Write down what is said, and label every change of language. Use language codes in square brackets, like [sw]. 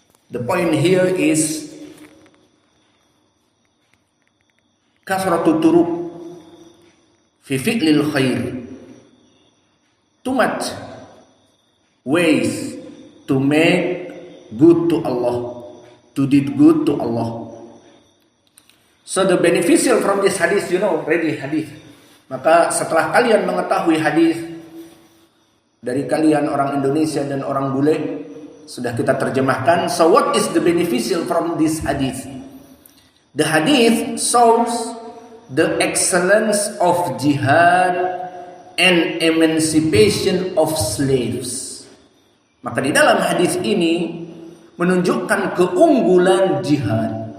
[en] The point here is [ar] kasratu turuq fi fi'lil khair. [en] Too much ways to make good to Allah, to do good to Allah. So the beneficial from this hadith, you know, ready hadith. [id] Maka setelah kalian mengetahui hadis dari kalian orang Indonesia dan orang bule, sudah kita terjemahkan. [en] So what is the beneficial from this hadith? The hadith shows the excellence of jihad and emancipation of slaves. [id] Maka di dalam hadis ini menunjukkan keunggulan jihad.